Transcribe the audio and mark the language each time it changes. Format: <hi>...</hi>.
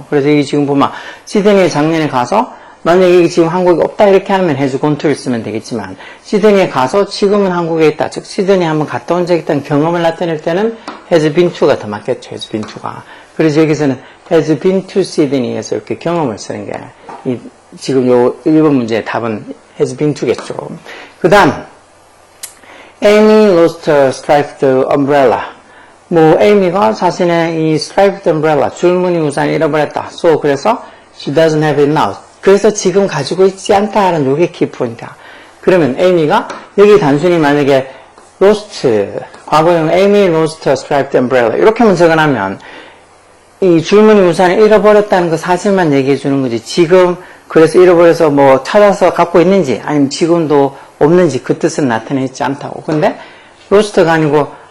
<ko>그래서 여기 지금 보면 시드니에 작년에 가서 만약에 여기 지금 한국이 없다 이렇게 하면 has gone to를 쓰면 되겠지만 시드니에 가서 지금은 한국에 있다. 즉 시드니에 한번 갔다 온 적이 있다는 경험을 나타낼 때는 has been to가 더 맞겠죠. has been to가. 그래서 여기서는</ko> <en>has been to Sydney</en> <ko>에서 이렇게 경험을 쓰는 게 지금 요 1번 문제의 답은 has been to겠죠. 그 다음</ko> <en>Amy lost her striped umbrella.</en> <ko>Amy가 자신의 이 striped umbrella, 줄무늬 우산을 잃어버렸다. 그래서</ko> <en>she doesn't have it now.</en> <ko>그래서 지금 가지고 있지 않다는 요게 키포인트야. 그러면 Amy가 여기 단순히 만약에 lost, 과거형</ko> <en>Amy lost her striped umbrella</en> <ko>이렇게만 적어놓으면 이 줄무늬 우산을 잃어버렸다는 그 사실만 얘기해 주는 거지. 지금 그래서 잃어버려서 찾아서 갖고 있는지 아니면 지금도 없는지 그 뜻은 나타내지 않다고. 근데 lost가 아니고</ko>